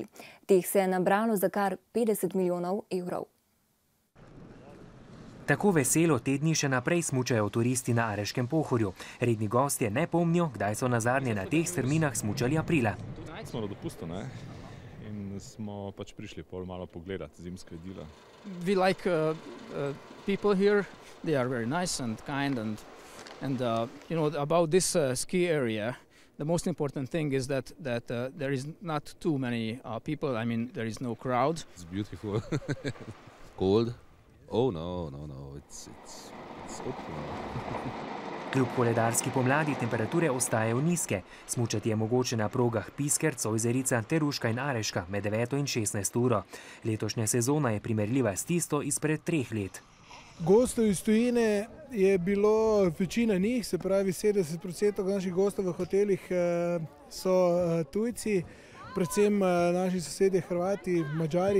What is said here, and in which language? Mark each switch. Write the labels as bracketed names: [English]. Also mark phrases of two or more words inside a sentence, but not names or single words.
[Slovenian] Teh se je nabralo za kar 50 milijonov evrov. Tako veselo te dni še naprej smučajo turisti na Areškem Pohorju. Redni gostje ne pomnijo, kdaj so nazadnje na teh strminah smučali aprila. Smo na dopustu, ne? In smo pač prišli malo pogledati zimske dela. [English] We like people here. They are very nice and kind and you know, about this ski area, the most important thing is that there is not too many people. I mean, there is no crowd. It's beautiful. Cold. Oh no, it's open. [Slovenian] Kljub koledarski pomladi temperature ostajajo nizke. Smučati je mogoče na progah Pisker, Cojzerica, Teruška in Areška med 9 in 16 uro. Letošnja sezona je primerljiva s tisto izpred 3 let. Gostov iz tujine je bilo večina njih, se pravi 70% naših gostov v hotelih so tujci, predvsem naši sosedje Hrvati, Mađari.